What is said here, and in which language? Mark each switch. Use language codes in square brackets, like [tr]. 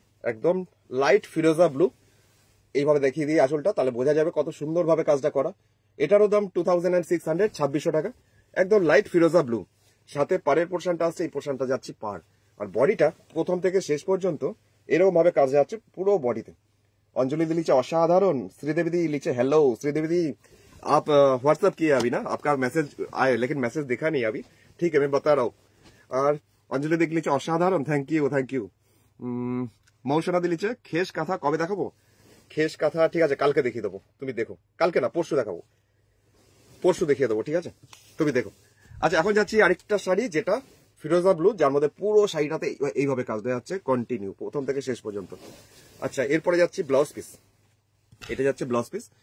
[bn] একদম লাইট ফিরোজা ব্লু। এইভাবে দেখিয়ে দিই আসলটা, তাহলে বোঝা যাবে কত সুন্দরভাবে কাজটা করা। এটারও দাম 2600, 2600 টাকা। একদম লাইট ফিরোজা ব্লু, সাথে পাড়ের পোর্শনটা আসছে, এই পোর্শনটা যাচ্ছে পাড়। আর বডিটা প্রথম থেকে শেষ পর্যন্ত এরকম ভাবে কাজ যাচ্ছে পুরো বডিতে। [hi] अंजलि दी लिखे असाधारण। श्रीदेवी दी लिखे हेलो। श्रीदेवी दी आप व्हाट्सएप किए अभी ना, आपका मैसेज आए लेकिन मैसेज दिखा नहीं अभी, ठीक है मैं बता रहा हूँ। और अंजलि दी लिखे असाधारण, थैंक यू। मौसना दी लिखे [bn] खेस कथा कबे देखाबो? [hi] खेस कथा ठीक है [bn] কালকে দেখিয়ে দেবো, তুমি দেখো। কালকে না পরশু দেখাবো, পরশু দেখিয়ে দেবো, ঠিক আছে তুমি দেখো। আচ্ছা এখন যাচ্ছি আরেকটা শাড়ি, যেটা ফিরোজা ব্লু, যার মধ্যে পুরো শাড়িটাতে এইভাবে কাজ দেওয়া যাচ্ছে কন্টিনিউ প্রথম থেকে শেষ পর্যন্ত। আচ্ছা এরপরে যাচ্ছি ব্লাউজ পিস। এটা যাচ্ছে ব্লাউজ পিস।